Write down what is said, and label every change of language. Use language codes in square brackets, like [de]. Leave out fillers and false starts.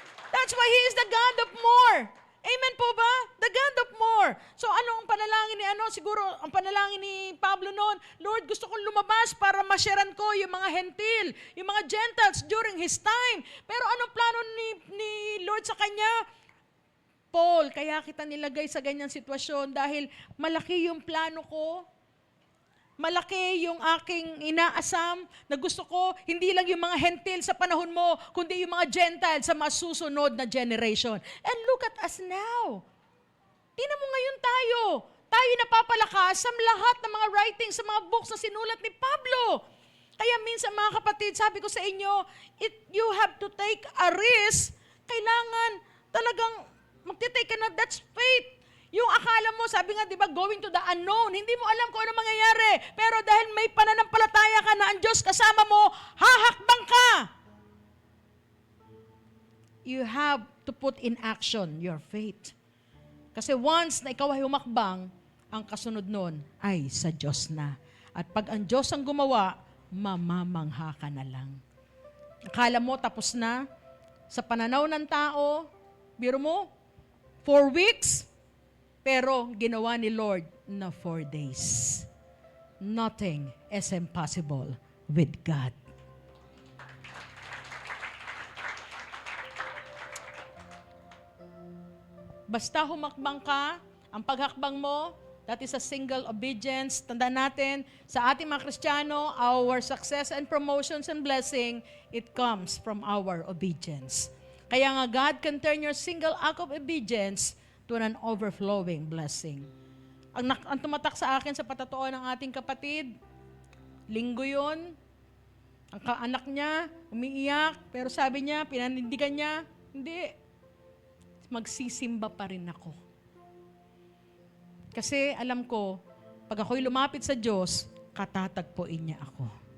[en] That's why He is the God of more. Amen [tl] po ba? [en] The God of more. [tl] So anong panalangin ni siguro ang panalangin ni Pablo noon, Lord, gusto kong lumabas para masyaran ko yung mga hentil, yung mga Gentiles [en] during his time. [tl] Pero anong plano ni Lord sa kanya? Paul, kaya kita nilagay sa ganyang sitwasyon dahil malaki yung plano ko. Malaki yung aking inaasam na gusto ko, hindi lang yung mga hentil sa panahon mo, kundi yung mga Gentile sa masusunod na generation. [en] And look at us now. [tl] Tingnan mo ngayon tayo. Tayo napapalakas sa lahat ng mga writings, sa mga books na sinulat ni Pablo. Kaya minsan mga kapatid, sabi ko sa inyo, [en] you have to take a risk. [tl] Kailangan talagang magtitake ka na, [en] that's faith. [tl] Yung akala mo, sabi nga, di ba, [en] going to the unknown, [tl] hindi mo alam kung ano mangyayari. Pero dahil may pananampalataya ka na ang Diyos kasama mo, hahakbang ka. [en] You have to put in action your faith. [tl] Kasi once na ikaw ay humakbang, ang kasunod nun ay sa Diyos na. At pag ang Diyos ang gumawa, mamamangha ka na lang. Akala mo tapos na, sa pananaw ng tao, biro mo, 4 weeks, pero ginawa ni Lord na 4 days. [en] Nothing is impossible with God. [tl] Basta humakbang ka, ang paghakbang mo, [en] that is a single obedience. [tl] Tandaan natin, sa ating mga Kristiyano, [en] our success and promotions and blessing, it comes from our obedience. [tl] Kaya nga [en] God can turn your single act of obedience to an overflowing blessing. [tl] Ang tumatak sa akin sa patotoo ng ating kapatid, linggo yun, ang anak niya, umiiyak, pero sabi niya, pinanindigan niya, hindi, magsisimba pa rin ako. Kasi alam ko, pag ako'y lumapit sa Diyos, katatagpuin niya ako.